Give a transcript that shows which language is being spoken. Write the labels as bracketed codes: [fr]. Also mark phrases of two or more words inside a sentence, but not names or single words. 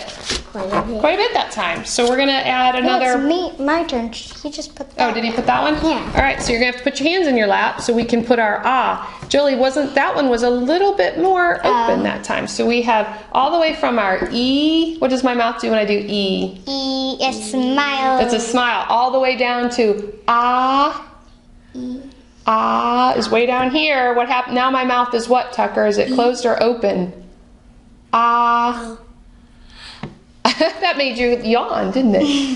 [en] Quite a bit. Quite a bit that time. So we're going to add another... No, it's my turn. He just put that. Oh, did he put that one? Yeah. All right, so you're going to have to put your hands in your lap so we can put our Jolie, that one was a little bit more open that time. So we have all the way from our E. What does my mouth do when I do E? E, a smile. It's a smile. All the way down to E. Is way down here. What happened? Now my mouth is what, Tucker? Is it closed or open? That made you yawn, didn't it?